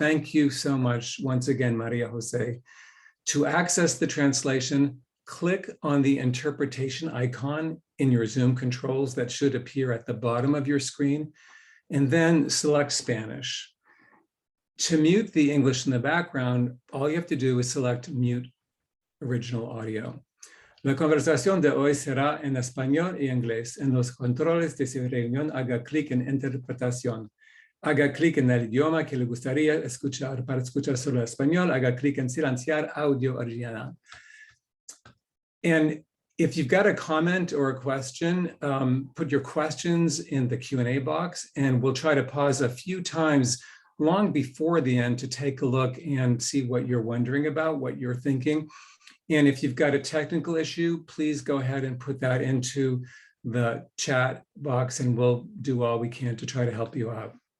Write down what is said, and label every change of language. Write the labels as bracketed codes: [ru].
[en] Thank you so much once again, Maria Jose. To access the translation, click on the interpretation icon in your Zoom controls that should appear at the bottom of your screen, and then select Spanish. To mute the English in the background, all you have to do is select Mute Original Audio. [es] La conversación de hoy será en español y inglés. En los controles de su reunión, haga clic en Interpretación. Haga clic en el idioma que le gustaría escuchar. Para escuchar solo español, haga clic en Silenciar Audio Original. [en] And if you've got a comment or a question, put your questions in the Q&A box, and we'll try to pause a few times long before the end to take a look and see what you're wondering about, what you're thinking. And if you've got a technical issue, please go ahead and put that into the chat box, and we'll do all we can to try to help you out.